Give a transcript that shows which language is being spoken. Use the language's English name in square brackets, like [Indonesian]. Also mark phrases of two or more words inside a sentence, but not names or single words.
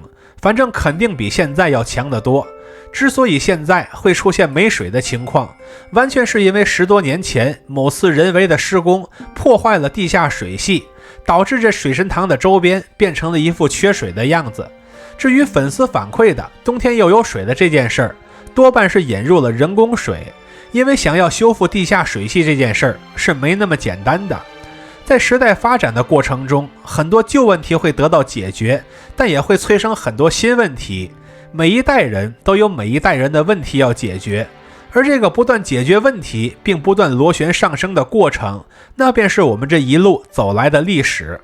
[Chinese] 反正肯定比現在要強得多。之所以现在会出现沒水的情況，完全是因為10多年前某次人為的施工破壞了地下水系，導致這水神堂的周邊變成了一副缺水的樣子。至於粉絲反饋的冬天又有水的這件事兒，多半是引入了人工水，因為想要修復地下水系這件事兒是沒那麼簡單的。在時代發展的過程中，很多舊問題會得到解決，但也會催生很多新問題。每一代人都有每一代人的問題要解決，而這個不斷解決問題並不斷螺旋上升的過程，那便是我們這一路走來的歷史。